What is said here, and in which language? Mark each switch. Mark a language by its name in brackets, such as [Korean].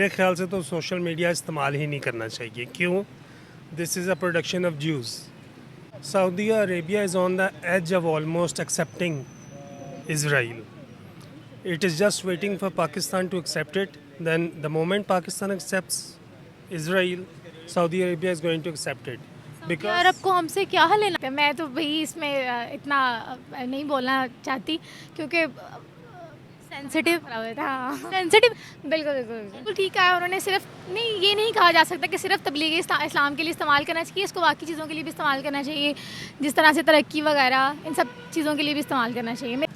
[Hindi] मेरे ख्याल से तो सोशल मीडिया इस्तेमाल ही नहीं करना चाहिए. क्यों? [English] This is a production of Jews. Saudi Arabia is on the edge of almost accepting Israel. It is just waiting for Pakistan to accept it. Then the moment Pakistan accepts Israel, Saudi Arabia is going to accept it. [Hindi] Because अरब को हमसे क्या लेना. मैं तो भाई इसमें इतना नहीं बोलना चाहती क्योंकि सेंसिटिव सेंसिटिव बिल्कुल बिल्कुल ठीक है. उन्होंने सिर्फ नहीं, ये नहीं कहा जा सकता कि सिर्फ तबलीग इस्लाम के लिए इस्तेमाल करना चाहिए. इसको बाकी चीज़ों के लिए भी इस्तेमाल करना चाहिए, जिस तरह से तरक्की वगैरह इन सब चीज़ों के लिए भी इस्तेमाल करना चाहिए.